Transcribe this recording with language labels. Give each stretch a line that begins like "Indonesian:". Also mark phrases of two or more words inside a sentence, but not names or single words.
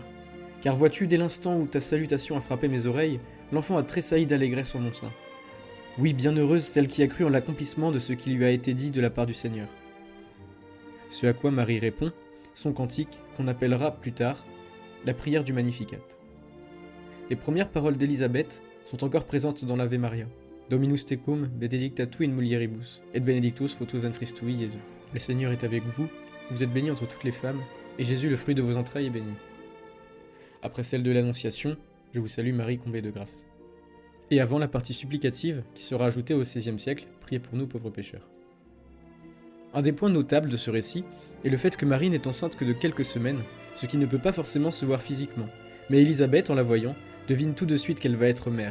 French: Car vois-tu, dès l'instant où ta salutation a frappé mes oreilles, l'enfant a tressailli d'allégresse en mon sein. Oui, bienheureuse celle qui a cru en l'accomplissement de ce qui lui a été dit de la part du Seigneur. » Ce à quoi Marie répond, son cantique, qu'on appellera plus tard la prière du Magnificat. Les premières paroles d'Élisabeth sont encore présentes dans l'Ave Maria.
Latin: Dominus tecum, benedicta tu in mulieribus, et benedictus fructus ventris tui, Jésus.
French: Le Seigneur est avec vous, vous êtes bénie entre toutes les femmes, et Jésus, le fruit de vos entrailles, est béni. Après celle de l'Annonciation, je vous salue Marie, comblée de grâce. Et avant la partie supplicative, qui sera ajoutée au XVIe siècle, priez pour nous pauvres pécheurs. Un des points notables de ce récit est le fait que Marie n'est enceinte que de quelques semaines, ce qui ne peut pas forcément se voir physiquement, mais Élisabeth, en la voyant, devine tout de suite qu'elle va être mère.